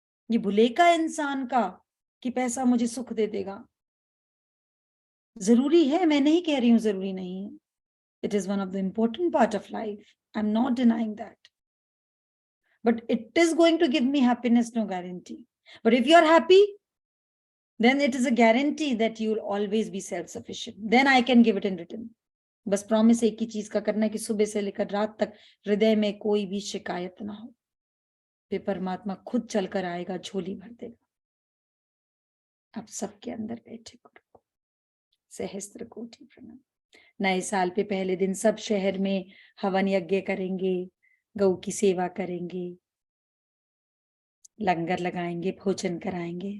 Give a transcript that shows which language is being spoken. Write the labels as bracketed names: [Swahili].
[Hindi] ये भुलेखा इंसान का कि पैसा मुझे सुख दे देगा। जरूरी है, मैं नहीं कह रही हूं जरूरी नहीं है। [English] It is one of the important part of life, I am not denying that, but it is going to give me happiness, no guarantee. But if you are happy, then it is a guarantee that you will always be self-sufficient. Then I can give it in return. [Hindi] बस promise एक ही चीज का करना है कि सुबह से लेकर रात तक हृदय में कोई भी शिकायत ना हो, फिर परमात्मा खुद चलकर आएगा, झोली भर देगा। आप सबके अंदर बैठे गुरु को सहस्त्र कोटि प्रणाम। नए साल पे पहले दिन सब शहर में हवन यज्ञ करेंगे, गौ की सेवा करेंगे, लंगर लगाएंगे, भोजन कराएंगे।